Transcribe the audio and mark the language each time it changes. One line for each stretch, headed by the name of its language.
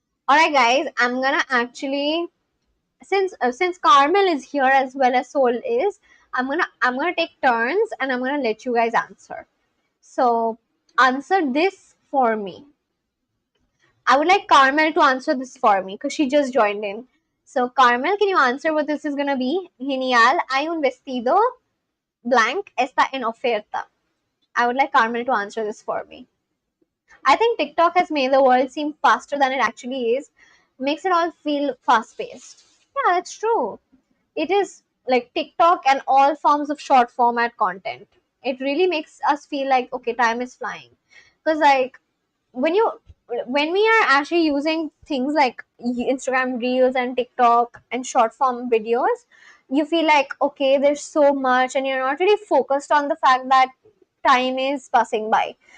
English: Alright guys, I'm gonna actually, since Carmel is here as well as Soul is, I'm gonna take turns and I'm gonna let you guys answer. So answer this for me. I would like Carmel to answer this for me because she just joined in. So Carmel, can you answer what this is gonna be?
Spanish: Genial, hay un vestido blank está en oferta.
English: I would like Carmel to answer this for me. I think TikTok has made the world seem faster than it actually is. Makes it all feel fast paced. Yeah, that's true. It is like TikTok and all forms of short format content. It really makes us feel like okay, time is flying. Because like when you when we are actually using things like Instagram Reels and TikTok and short form videos, you feel like okay, there's so much, and you're not really focused on the fact that time is passing by.